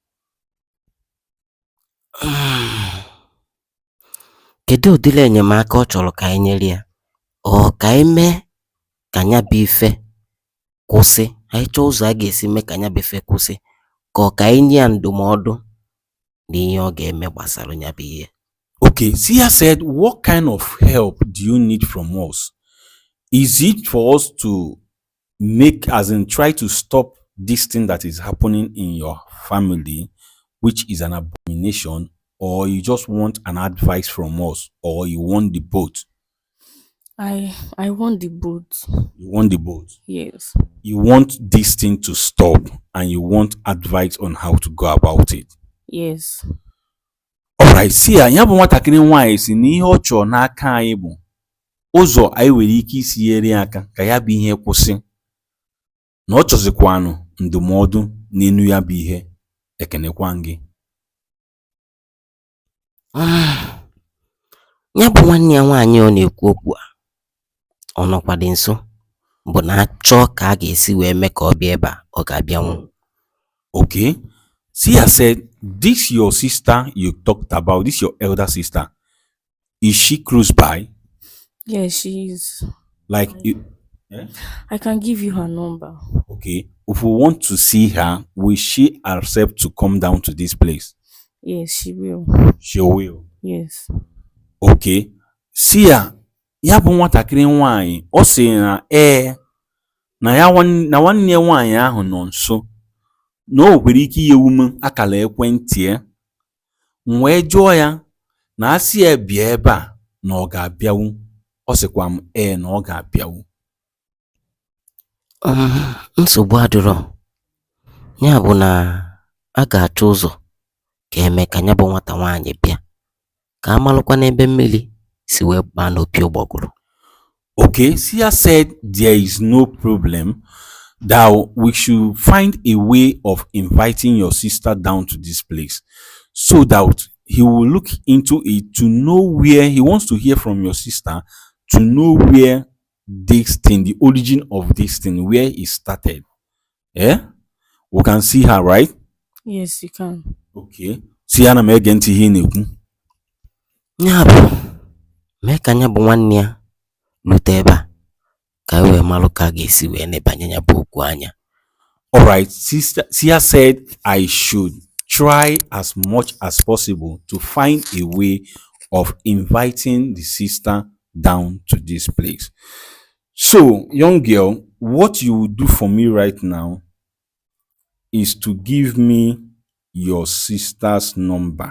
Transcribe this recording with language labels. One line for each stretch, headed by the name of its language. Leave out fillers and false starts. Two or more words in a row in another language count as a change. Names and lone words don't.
Igbo: Kedu ụdịrị enyemaka ọ chọrọ ka anyị nyere ya? Ọ ka anyị mee ka nya bụ ife kwụsị? Anyị chọọ ụzọ a ga-esi mee ka nya bụ ife kwụsị, ka ọ ka anyị nye ya ndụmọdụ na ihe ọ ga-eme gbasara nya bụ ihe?
English: Okay, Sia said, what kind of help do you need from us? Is it for us to make, as in try to stop this thing that is happening in your family, which is an abomination, or you just want an advice from us, or you want the both? I want the both. You want the both. Yes. You want this thing to stop, and you want advice on how to go about it. Yes. Alright, Sia,
Igbo: ya bụ nwatakịrị nwaanyị si na ihe ọ chọrọ n'aka anyị bụ ụzọ anyị nwere ike isi nyere aka ka ya bụ ihe kwụsị, na ọ chọzikwanụ ndụmọdụ n'enu ya bụ ihe. Ekenekwa gị. Ya bụ nwanne ya nwaanyị ọ na-ekwu okwu a, ọ nọkwa dị nso, bụ na achọ ka a ga-esi wee mee ka ọ bịa ebe a, ọ ga-abịanwu.
English: Okay, Sia said, this your sister you talked about, this your elder sister, is she close by? Yes, she is. Like, I can give you her number. Okay, if we want to see her, will she accept to come down to this place? Yes, she will. She will. Yes. Okay, Sia,
Igbo: ya bụ nwatakịrị nwaanyị, ọ sị na nwanne nwaanyị ahụ nọ nso, na o nwere ike inye ume akara ekwentị ya. M wee jụọ ya na asị ya bịa ebe a na ọ ga-abịawu. Ọ sịkwa m na ọ ga-abịawu. Nsogbu adịrọ. Ya bụ na a ga-achọ ụzọ ka eme ka nya bụ nwata nwaanyị bịa, ka amalụkwa n'ebe mmiri si wee baa n'opi ụgbọgụrụ.
English: Okay, Sia said there is no problem, that we should find a way of inviting your sister down to this place, so that he will look into it to know where he wants to hear from your sister, to know where this thing, the origin of this thing, where it started. Yeah, we can see her, right? Yes, you can.
Igbo: Okay, Sia na ege ntị ihe na-ekwu. Ya bụ mee ka nya bụ nwanne ya lute ebe a, ka e wee malụ ka a ga-esi wee nebanye ya bụ okwu anya.
English: Alright, Sia said I should try as much as possible to find a way of inviting the sister down to this place. So, young girl, what you will do for me right now is to give me your sister's number.